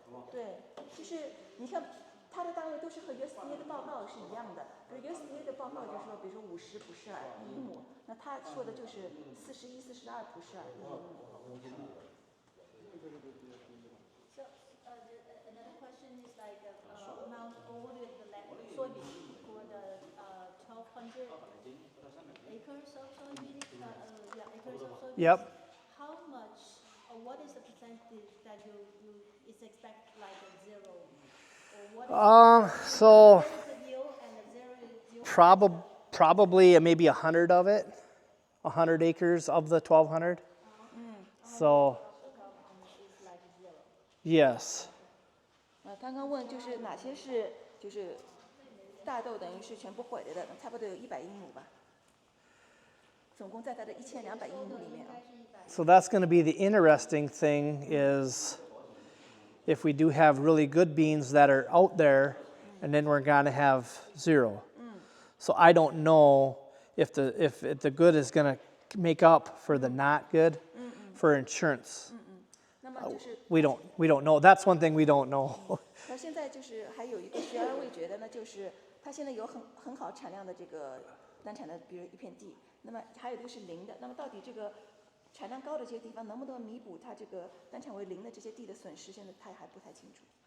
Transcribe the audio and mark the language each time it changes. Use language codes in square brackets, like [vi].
[zh] 对，就是你看它的单位都是和 USDA 的报告是一样的，比如 USDA 的报告就是说，比如说50普氏尔1英亩，那他说的就是41、42普氏尔1英亩。 [en] So another question is like amount all the soybean for the 1,200 acres of soybean. Yeah, acres of soybean. Yep. How much or what is the percentage that you is expect like a zero? Or what is So the yield and the zero is yield? probably maybe 100 of it, 100 acres of the 1,200. So Is like zero. yes. [zh] 刚刚问就是哪些是就是大豆等于是全部毁了的，差不多有100英亩吧。总共在它的1200英亩里面啊。 [en] So that's going to be the interesting thing is if we do have really good beans that are out there, and then we're going to have zero. So I don't know if the good is going to make up for the not good for insurance. [zh] 那么就是 [en] We don't know. That's one thing we don't know. [zh] 那现在就是还有一个悬而未决的呢，就是它现在有很好产量的这个单产的，比如一片地，那么还有一个是零的，那么到底这个产量高的这些地方能不能弥补它这个单产为零的这些地的损失，现在他还不太清楚。